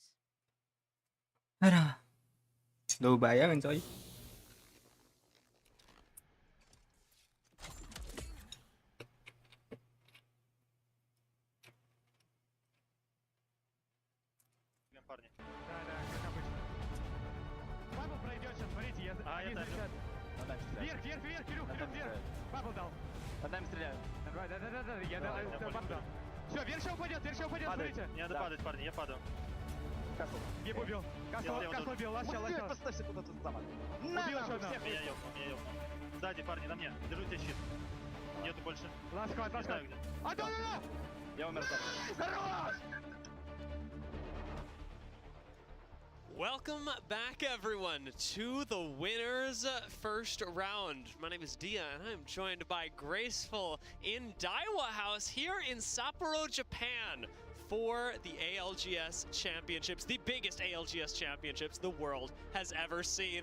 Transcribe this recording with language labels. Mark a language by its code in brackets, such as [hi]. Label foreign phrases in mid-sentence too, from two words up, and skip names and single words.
[id] Aduh. Duh, bayangin coy. [ru] Парни. Да, как обычно. Бабл пройдет сейчас, смотрите, я защищаю. Вверх, Кирюх, вверх. Бабл дал. Под нами стреляют. Да, я бабл дал. Все, вверх сейчас упадет, смотрите. Не надо падать, парни, я падаю. Касл. Еб убил. Касл убил, ласт. Поставься куда-то там. Убил еще одного. Меня ёбнул. Сзади, парни, на мне. Держу тебе щит. Нету больше. Ласт. Я умер там. Хорош! [en] Welcome back, everyone, to the winners' first round. My name is Dia, and I'm joined by Graceful in Daiwa House here in Sapporo, Japan, for the ALGS Championships, the biggest ALGS Championships the world has ever seen.